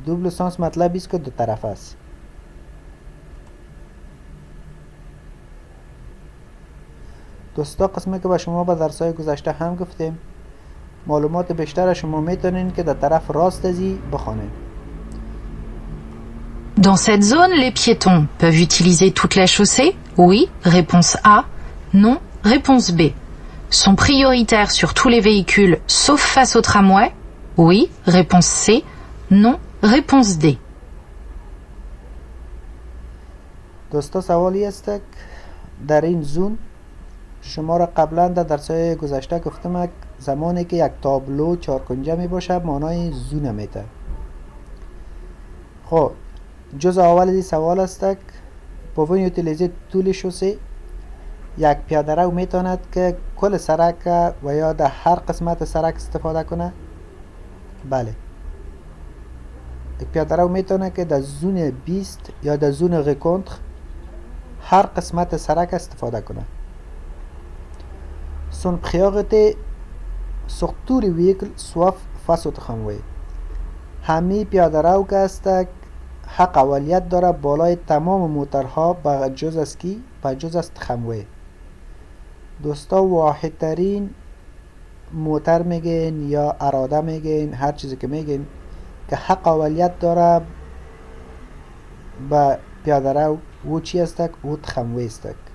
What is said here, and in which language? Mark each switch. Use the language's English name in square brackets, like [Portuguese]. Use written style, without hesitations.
[Persian] دوبل سانس مطلب است که دو طرف است. دوستا قسمی که به شما به درسای گذشته هم گفتیم، معلومات بیشتر شما میتونین که در طرف راست ازی بخونین. [French] Dans cette zone, les piétons peuvent utiliser toute la chaussée? Oui, réponse A. Non, réponse B. Sont prioritaires sur tous les véhicules sauf face au tramway? Oui, réponse C. Non, réponse D. [Persian] دوستا سوالی است در این زون شما را قبلا در درسای گذشته گفتم زمانی که یک تابلو چارکنجه می باشه معنای زون میده. خب جز اول این سوال است [French] pouvons utiliser tous les chaussées. [Persian] یک پیاده رو میتواند که کل سرک و یا در هر قسمت سرک استفاده کنه؟ بله. یک پیاده رو میتونه که در زون 20 یا در زون رکونتر هر قسمت سرک استفاده کنه. [French] Son priorité sur tous les véhicules sauf face au tramway. [Persian] همه پیاده رو که است حق اولیت داره بالای تمام موترها به جز از کی؟ به جز از تراموی. دوستا واحد ترین موتر میگین یا اراده میگین، هر چیزی که میگین که حق اولیت داره به پیاده رو او چی است؟ او تراموی است.